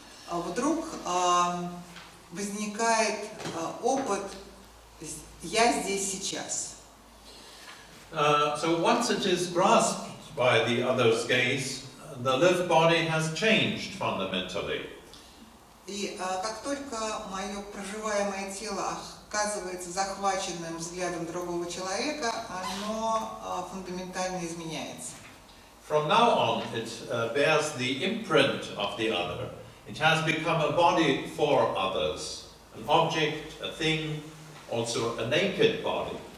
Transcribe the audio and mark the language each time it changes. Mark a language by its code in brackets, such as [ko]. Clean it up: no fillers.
[ru] Вдруг возникает опыт «я здесь сейчас». [en] So once it is grasped by the other's gaze, the lived body has changed fundamentally. [ru] И как только мое проживаемое тело оказывается захваченным взглядом другого человека, оно фундаментально изменяется. [en] From now on, it bears the imprint of the other. It has become a body for others, an object, a thing, also a naked body.